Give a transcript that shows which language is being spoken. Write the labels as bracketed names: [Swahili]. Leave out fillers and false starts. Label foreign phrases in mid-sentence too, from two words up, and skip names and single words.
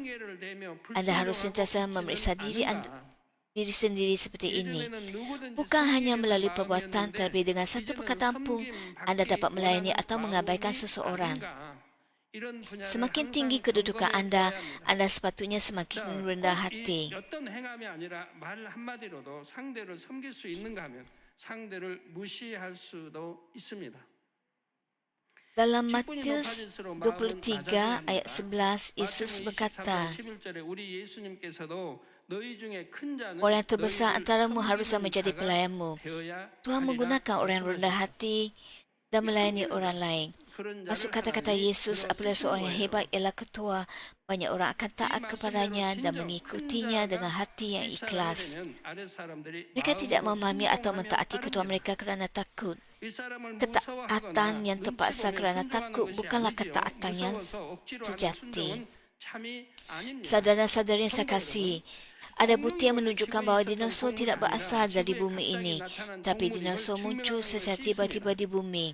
[Malay] Anda harus sentiasa memeriksa diri sendiri seperti ini. Bukan hanya melalui perbuatan, tetapi dengan satu perkataan pun Anda dapat melayani atau mengabaikan seseorang. Semakin tinggi kedudukan Anda sepatutnya semakin rendah hati. [Korean] 어떤 행함이 아니라 말 한마디로도 상대를 섬길 수 있는가 하면 상대를 무시할 수도 있습니다. [Malay] Dalam Matius 23 ayat 11, Yesus berkata, orang terbesar antaramu haruslah menjadi pelayanmu. Tuhan menggunakan orang yang rendah hati dan melayani orang lain. Masuk kata-kata Yesus, apabila seorang yang hebat ialah ketua, banyak orang akan taat kepadanya dan mengikutinya dengan hati yang ikhlas. Mereka tidak memahami atau mentaati ketua mereka kerana takut. Ketaatan yang terpaksa kerana takut bukanlah ketaatan yang sejati. Saudara-saudari yang saya kasihi, ada bukti yang menunjukkan bahawa dinosaur tidak berasal dari bumi ini, tapi dinosaur muncul secara tiba-tiba di bumi.